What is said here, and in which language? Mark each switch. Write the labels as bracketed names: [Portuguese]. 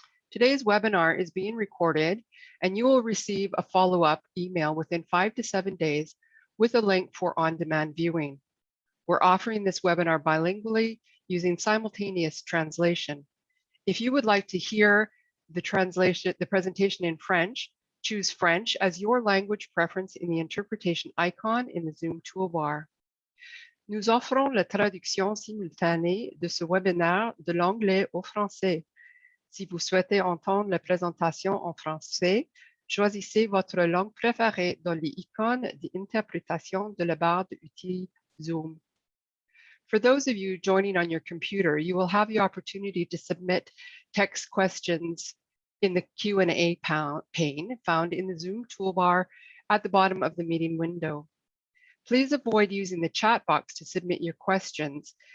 [English] Today's webinar is being recorded and you will receive a follow-up email within 5 to 7 days with a link for on-demand viewing. We're offering this webinar bilingually using simultaneous translation. If you would like to hear the presentation in French, choose French as your language preference in the interpretation icon in the Zoom toolbar. [French] Nous offrons la traduction simultanée de ce webinaire de l'anglais au français. Si vous souhaitez entendre la présentation en français, choisissez votre langue préférée dans l'icône d'interprétation de la barre d'outils Zoom. [English] For those of you joining on your computer, you will have the opportunity to submit text questions in the Q&A pane found in the Zoom toolbar at the bottom of the meeting window. Please avoid using the chat box to submit your questions.